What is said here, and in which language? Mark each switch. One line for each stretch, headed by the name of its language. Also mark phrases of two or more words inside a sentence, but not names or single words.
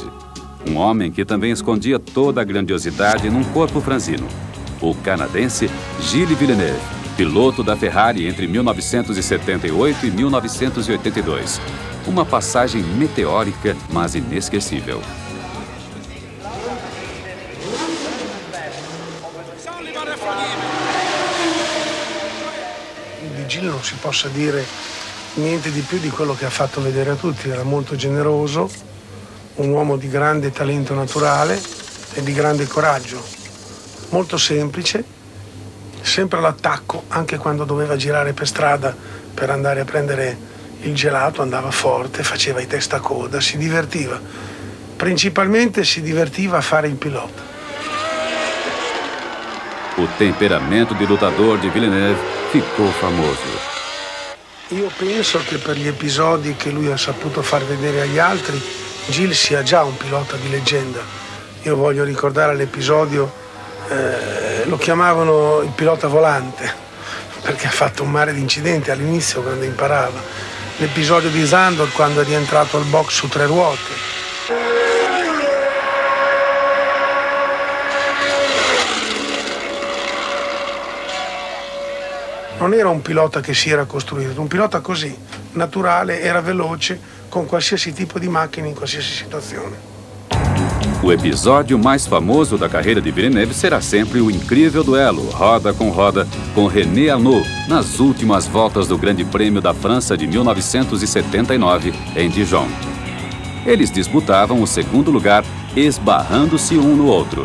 Portuguese: Um homem que também escondia toda a grandiosidade num corpo franzino. O canadense Gilles Villeneuve, piloto da Ferrari entre 1978 e 1982. Uma passagem meteórica, mas inesquecível.
Italian: Di Gilles non si possa dire niente di più di quello che ha fatto vedere a tutti. Era molto generoso, un uomo di grande talento naturale e di grande coraggio, molto semplice, sempre all'attacco, anche quando doveva girare per strada per andare a prendere il gelato, andava forte, faceva i testacoda, si divertiva. Principalmente si divertiva a fare il pilota.
Portuguese: O temperamento de lutador de Villeneuve ficou famoso.
Italian: Io penso che per gli episodi che lui ha saputo far vedere agli altri, Gilles sia già un pilota di leggenda. Io voglio ricordare l'episodio, lo chiamavano il pilota volante, perché ha fatto un mare di incidenti all'inizio quando imparava. L'episodio di Zandvoort quando è rientrato al box su 3 ruote. Non era un pilota che si era costruito, un pilota così, naturale, era veloce, con qualsiasi tipo di macchina in qualsiasi situazione.
Portuguese: O episódio mais famoso da carreira de Villeneuve será sempre o incrível duelo, roda com René Arnoux, nas últimas voltas do Grande Prêmio da França de 1979, em Dijon. Eles disputavam o segundo lugar, esbarrando-se um no outro.